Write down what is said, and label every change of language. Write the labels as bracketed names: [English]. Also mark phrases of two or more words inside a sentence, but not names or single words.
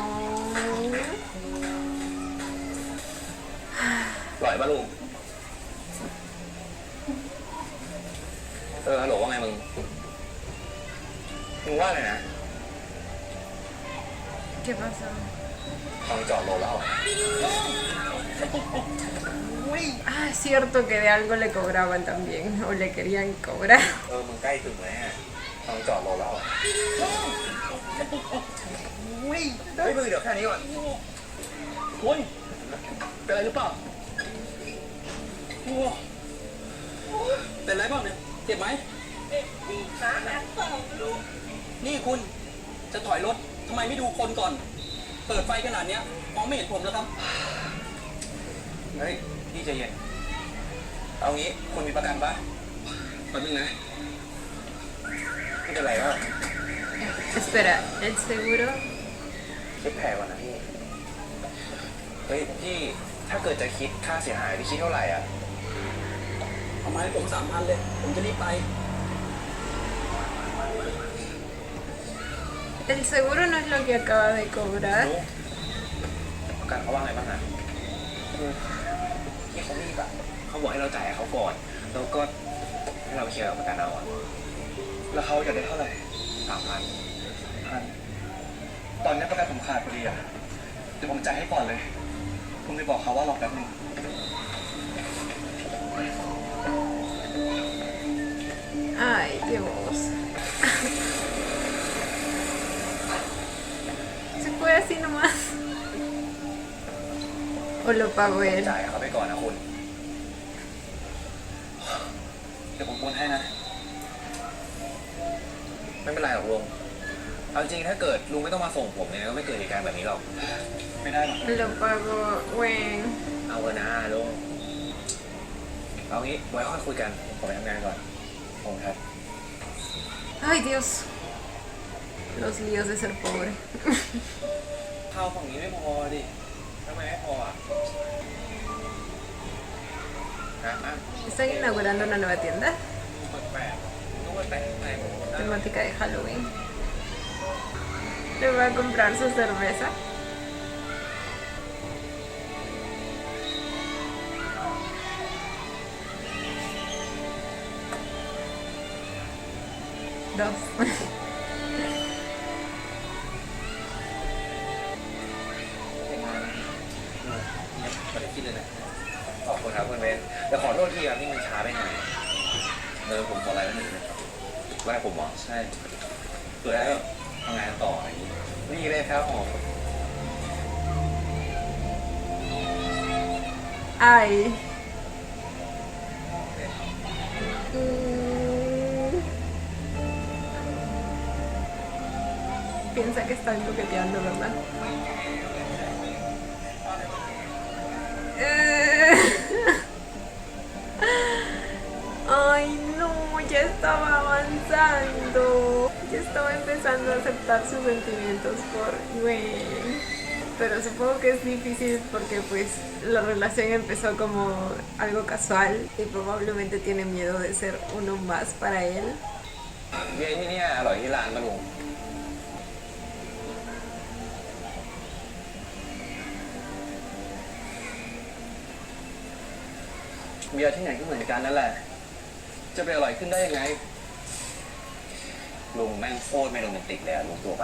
[Thai] ปล่อยป่ะลุงฮัลโหลว่าไงมึงว่าอะไรนะ [Spanish] ¿Qué pasó? [Thai] ตอนจอดรถแล้ว [Spanish] Ah, es cierto que de algo le cobraban también, o le querían cobrar. [Thai] มึงใกล้ถึงแล้วตอนจอดรถแล้วเฮ้ยมึงเดี๋ยวแค่นี้ก่อน โอ้ยเป็นอะไรหรือเปล่าโอ้เป็นไรบ้างเนี่ยเจ็บไหมนี่คุณจะถอยรถทำไมไม่ดูคนก่อน เปิดไฟขนาดเนี้ยมองไม่เห็นผมแล้วครับ เฮ้ยพี่ใจเย็นเอางี้คุณมีประกันปะแป๊บนึงนะไม่เป็นไรก็ [Spanish] Espera, ¿el seguro? [Thai] คิดแพงก่อนนะพี่ เฮ้ยพี่ถ้าเกิดจะคิดค่าเสียหายพี่คิดเท่าไหร่อ่ะ เอามาให้ผม3,000เลย ผมจะรีบไป [Spanish] El seguro no es lo que acaba de cobrar. [Thai] ประกันเขาว่าไงบ้างอ่ะที่เขารีบอ่ะเขาบอกให้เราจ่ายให้เขาก่อนแล้วก็ให้เราเคลียร์กับประกันเอาอ่ะแล้วเขาจะได้เท่าไหร่3,000ตอนนี้ประกันผมขาดพอดีอ่ะเดี๋ยวผมจ่ายให้ก่อนเลยคุณไปบอกเขาว่ารอแป๊บนึง [Spanish] Ay, Dios. ¿Se puede así nomás? ¿O lo pago él? [Thai] จ่ายเขาไปก่อนนะคุณ เดี๋ยวผมโอนให้นะ ไม่เป็นไรหรอกลุง เอาจริงถ้าเกิดลุงไม่ต้องมาส่งผมเนี่ยก็ไม่เกิดเหตุการณ์แบบนี้หรอก ไม่ได้หรอก [Spanish] Lo pago Wen. [Thai] เอาเถอะนะลุง เอางี้ไว้ค่อยคุยกัน ผมไปทำงานก่อนผมครับ [Spanish] Ay, Dios. Los líos de ser pobre. [Thai] ข้าวฝั่งนี้ไม่พอดิทำไมไม่พออ่ะ [Spanish] Están inaugurando una nueva tienda [Thai] แปลกๆต้องมาแปลกแปลก [Spanish] temática de Halloween. Le voy a comprar su cerveza. Dos. [Thai] ไม่ได้คิดเลยนะขอบคุณครับคุณเบนแต่ขอโทษทีครับที่มันช้าไปหน่อยผมขอไลน์ไว้หนึ่งนะครับไลน์ผมเหรอใช่เผื่อได้ทำงานต่ออะไรอย่างนี้นี่เลยครับผม [Spanish] Ay. Mm. Piensa que están coqueteando, ¿verdad? Ay, no, ya estaba avanzando. Ya estaba empezando a aceptar sus sentimientos por Gwen. pero supongo que es difícil porque pues la relación empezó como algo casual y probablemente tiene miedo de ser uno más para él. [Thai] เบียร์ที่เนี่ยอร่อยที่ร้านปะลุง เบียร์ที่ไหนก็เหมือนกันนั่นแหละ จะไปอร่อยขึ้นได้ยังไง ลุงแม่งโคตรไม่โรแมนติกเลยอะลุงตัวปะ